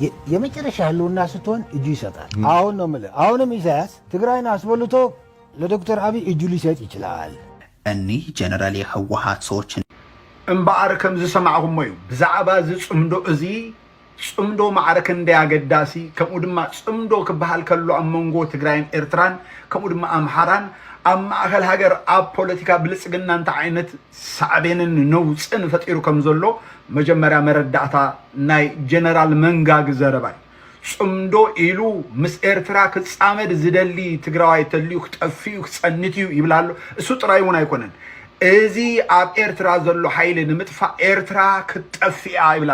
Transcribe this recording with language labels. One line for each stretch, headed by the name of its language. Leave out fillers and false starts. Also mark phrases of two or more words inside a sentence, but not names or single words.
Amharic: የመጨረሻ ህልውና ስትሆን እጁ ይሰጣል። አሁን ነው የምልህ። አሁንም ኢሳያስ ትግራይን አስበልቶ ለዶክተር አብይ እጁ ሊሰጥ ይችላል። እኒህ ጀነራል የህወሓት ሰዎች
Tigrinya: እምበኣር ከም ዝሰማዕኹሞ እዩ ብዛዕባ ዝፅምዶ እዚ ፅምዶ ማዕረክ እንዳያገዳሲ ከምኡ ድማ ፅምዶ ክበሃል ከሎ ኣብ መንጎ ትግራይን ኤርትራን ከምኡ ድማ ኣምሓራን ኣብ ማእከል ሃገር ኣብ ፖለቲካ ብልፅግና እንታይ ዓይነት ሳዕቤንን ነውፅን ፈጢሩ ከም ዘሎ መጀመርያ መረዳእታ ናይ ጀነራል መንጋግ ዘረባ ፅምዶ ኢሉ ምስ ኤርትራ ክፃመድ ዝደሊ ትግራዋይ ተልዩ ክጠፍዩ ክፀንት እዩ ይብላሉ። እሱ ጥራይ እውን ኣይኮነን። እዚ ኣብ ኤርትራ ዘሎ ሓይሊ ንምጥፋእ ኤርትራ ክትጠፍያ ይብላሉ።